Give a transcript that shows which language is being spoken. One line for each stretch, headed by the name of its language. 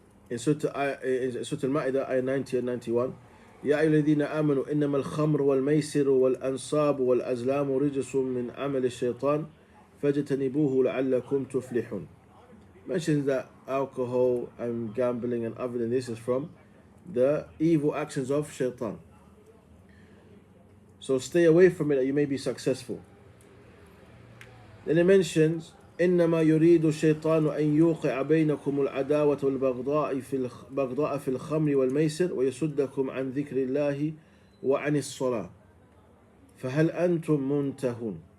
English: in Surah Al-Ma'idah, ayah 90 and 91,
Arabic: يا أيها الذين آمنوا إنما الخمر والميسر والأنصاب والأزلام رجس من عمل الشيطان فاجتنبوه لعلكم تفلحون.
English: Mentions that alcohol and gambling and other than this is from the evil actions of shaitan. So stay away from it that you may be successful. Then it mentions
Arabic: إنما يريد الشيطان أن يوقع بينكم العداوة والبغضاء في الخمر والميسر ويصدكم عن ذكر الله وعن الصلاة فهل أنتم منتهون.